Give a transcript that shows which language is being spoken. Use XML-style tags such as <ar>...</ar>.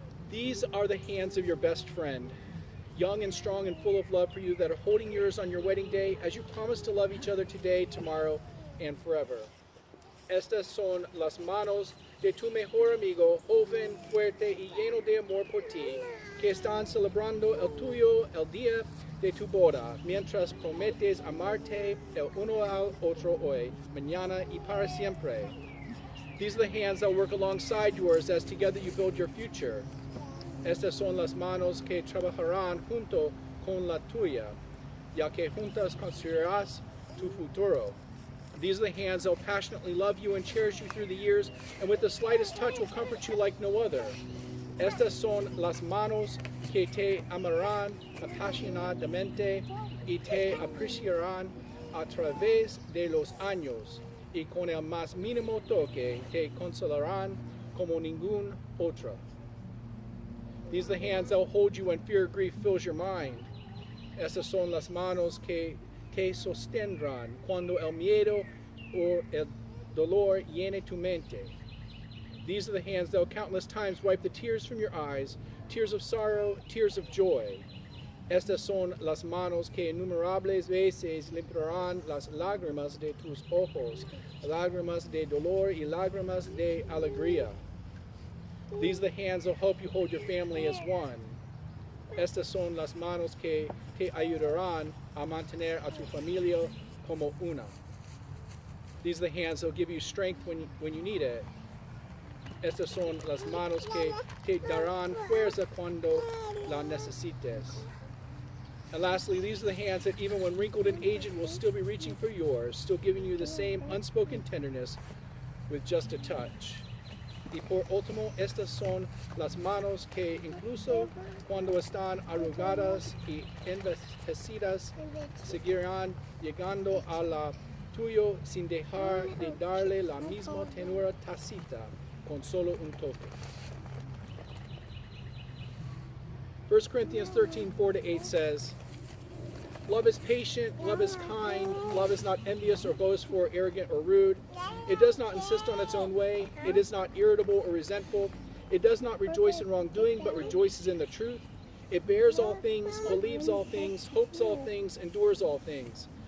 <en>These are the hands of your best friend, young and strong and full of love for you, that are holding yours on your wedding day as you promise to love each other today, tomorrow, and forever.</en> <es>Estas son las manos de tu mejor amigo, joven, fuerte y lleno de amor por ti, que están celebrando el tuyo el día de tu boda, mientras prometes amarte el uno al otro hoy, mañana y para siempre.</es> <en>These are the hands that work alongside yours as together you build your future.</en> <es>Estas son las manos que trabajarán junto con la tuya, ya que juntas construirás tu futuro.</es> <en>These are the hands that will passionately love you and cherish you through the years, and with the slightest touch will comfort you like no other.</en> <es>Estas son las manos que te amarán apasionadamente y te apreciarán a través de los años, y con el más mínimo toque te consolarán como ningún otro.</es> <en>These are the hands that will hold you when fear or grief fills your mind.</en> <es>Estas son las manos que te sostendrán cuando el miedo o el dolor llene tu mente.</es> <en>These are the hands that will countless times wipe the tears from your eyes, tears of sorrow, tears of joy.</en> <es>Estas son las manos que innumerables veces limpiarán las lágrimas de tus ojos, lágrimas de dolor y lágrimas de alegría.</es> <en>These are the hands that will help you hold your family as one.</en> <es>Estas son las manos que te ayudarán a mantener a tu familia como una.</es> <en>These are the hands that will give you strength when you need it.</en> <es>Estas son las manos que te darán fuerza cuando la necesites.</es> <en>And lastly, these are the hands that even when wrinkled and aged will still be reaching for yours, still giving you the same unspoken tenderness with just a touch.</en> <es>Y por último, estas son las manos que incluso cuando están arrugadas y envejecidas, seguirán llegando a la tuyo sin dejar de darle la misma tenura tácita con solo un toque.</es> <en>1 Corinthians 13:4-8 says, love is patient, love is kind, love is not envious or boastful or arrogant or rude. It does not insist on its own way. It is not irritable or resentful. It does not rejoice in wrongdoing, but rejoices in the truth. It bears all things, believes all things, hopes all things, endures all things.</en>